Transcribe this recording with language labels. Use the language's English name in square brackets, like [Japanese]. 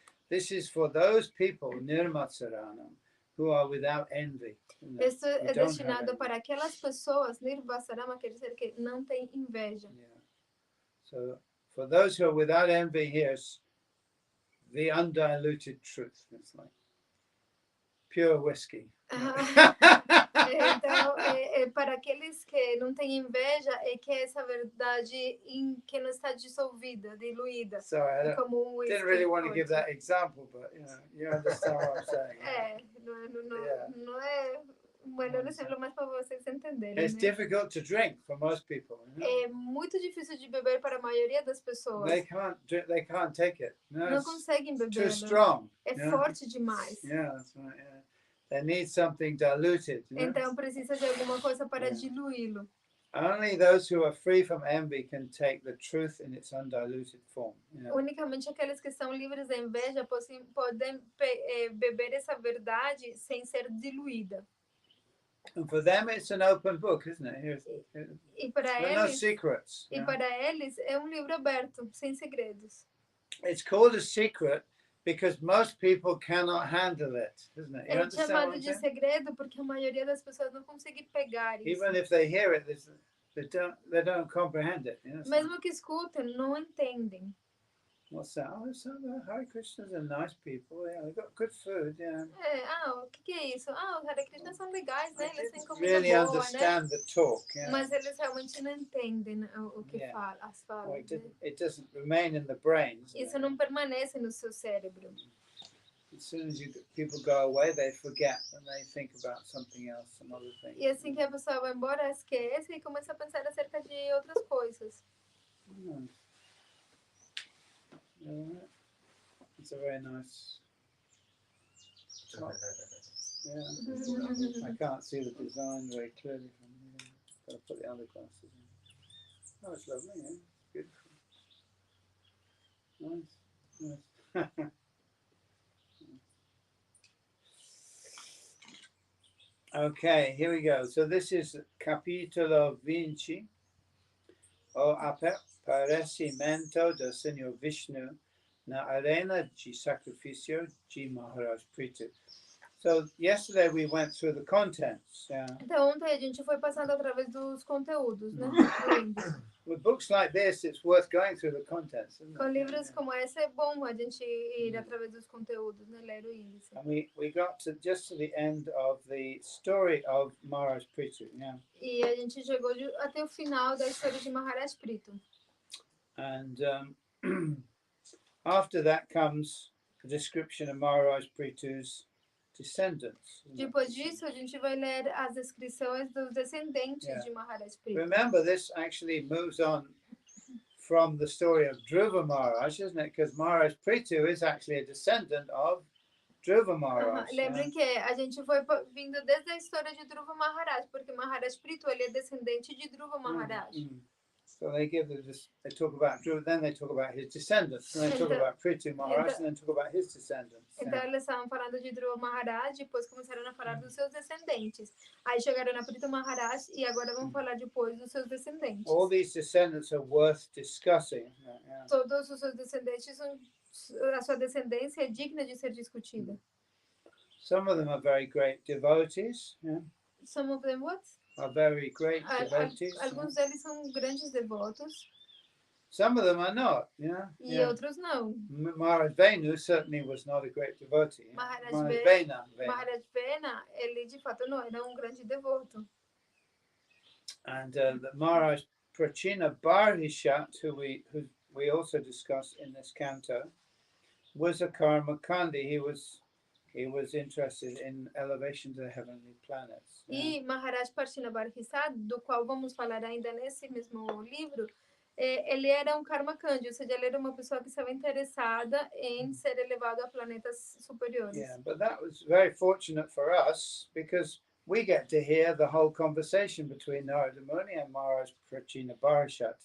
[English] This is for those people, nirmatsaranam, who are without envy. [Portuguese] Isso é destinado para aquelas pessoas, nirvasarama, quer dizer que não tem inveja. [English] Yeah. So, for those who are without envy, here's the undiluted truth. It's like pure whiskey. [Portuguese] Então, para aqueles que não têm inveja, é que essa verdade que não está dissolvida, diluída. [English] Sorry, I didn't really want to give that example, but you understand what I'm saying. [Portuguese] Não é o melhor exemplo, mas para vocês entenderem. [English] It's difficult to drink for most people. You know? [Portuguese] É muito difícil de beber para a maioria das pessoas. [English] They can't take it. [Portuguese] Não conseguem beber. [English] Too strong. [Portuguese] É forte demais. [English] Yeah, that's right. Yeah. They need something diluted. You know? [Portuguese] Então precisa de alguma coisa para diluí-lo. [English] Only those who are free from envy can take the truth in its undiluted form. You know? [Portuguese] Unicamente aqueles que são livres da inveja podem beber essa verdade sem ser diluída. [English] And for them, it's an open book, isn't it? [Portuguese] E para eles, [English] no secrets. [Portuguese] E para eles é livro aberto, sem segredos. [English] It's called a secret because most people cannot handle it, isn't it? [Portuguese] É chamado de segredo porque a maioria das pessoas não consegue pegar isso. [English] Even if they hear it, they don't comprehend it. You know? [Portuguese] Mesmo que escutem, não entendem. [English] What's that? Oh, some Hare Krishnas are nice people. Yeah, they've got good food. Yeah. [Portuguese] O que é isso? Os Hare Krishna são legais, né? Eles têm comida [English] Really [Portuguese] boa, [English] understand [Portuguese] né? [English] the talk. Yeah. [Portuguese] Mas eles realmente não entendem o que as falas. [English] Well, it doesn't remain in the brain. [Portuguese] Isso não permanece no seu cérebro. [English] As soon as people go away, they forget and they think about something else, some other thing. [Portuguese] E assim que a pessoa vai embora, esquece e começa a pensar acerca de outras coisas. [English] It's a very nice. Yeah, I can't see the design very clearly from here. Got to put the other glasses in. Oh, it's lovely. Yeah, it's beautiful. Nice. Okay, here we go. So this is [Portuguese] Capitolo 20, o aparecimento do Senhor Vishnu na arena de sacrifício de Maharaj Prithu. [English] So yesterday we went through the contents. [Portuguese] Então ontem a gente foi passando através dos conteúdos, né? [English] With books like this, it's worth going through the contents. [Portuguese] Com livros como esse é bom a gente ir através dos conteúdos, né? Ler o índice. [English] And we got just to the end of the story of Maharaj Prithu. Yeah. [Portuguese] E a gente chegou até o final da história de Maharaj Prithu. [English] And after that comes a description of Maharaj Prithu's descendants. [Portuguese] Depois disso, a gente vai ler as descrições dos descendentes de Maharaj Prithu. [English] Remember, this actually moves on from the story of Dhruva Maharaj, isn't it? Because Maharaj Prithu is actually a descendant of Dhruva Maharaj. [Portuguese] Lembrem que a gente foi vindo desde a história de Dhruva Maharaj, porque Maharaj Prithu ele é descendente de Dhruva Maharaj. [English] So they talk about Dhruva, then they talk about his descendants, and they talk about Prithu Maharaj, and then talk about his descendants. [Portuguese] Então eles estavam falando de Dhruva Maharaj, depois começaram a falar dos seus descendentes. Aí chegaram na Prithu Maharaj e agora vão falar depois dos seus descendentes. [English] All these descendants are worth discussing. [Portuguese] Todos os seus descendentes a sua descendência é digna de ser discutida. [English] Some of them are very great devotees. Some of them what? Are very great devotees. [Portuguese] Alguns deles são grandes devotos. [English] Some of them are not. [Portuguese] E outros não. [English] Maharaj Venu certainly was not a great devotee. [Portuguese] Maharaj Vena, ele de fato não era grande devoto. [English] And the Maharaj Prachina Barhishat, who we also discuss in this canto, was a karma kandi. He was interested in elevation to the heavenly planets. [Portuguese] E Maharaj Prachina Barhishat, do qual vamos falar ainda nesse mesmo livro, ele era karma kandi, ou seja, ele era uma pessoa que estava interessada em ser elevado a planetas superiores. [English] Yeah, but that was very fortunate for us because we get to hear the whole conversation between Narada Muni and Maharaj Prachina Barhishat.